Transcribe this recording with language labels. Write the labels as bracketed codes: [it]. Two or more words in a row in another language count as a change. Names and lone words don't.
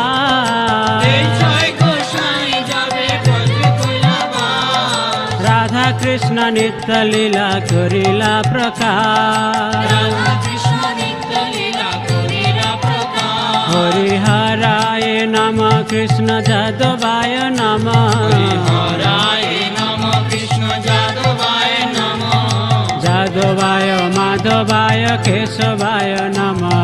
[bn] এই জয় গোসাই যাবে ব্রজে কৈলাবাস রাধা কৃষ্ণ নিত্য লীলা করিলা প্রকাশ রাধা কৃষ্ণ নিত্য লীলা করিলা প্রকাশ [sa] হরিহরায় नमः कृष्ण जादवाय नमः हराय नमः कृष्ण जादवाय नमः जादवाय माधवाय केशवाय नमः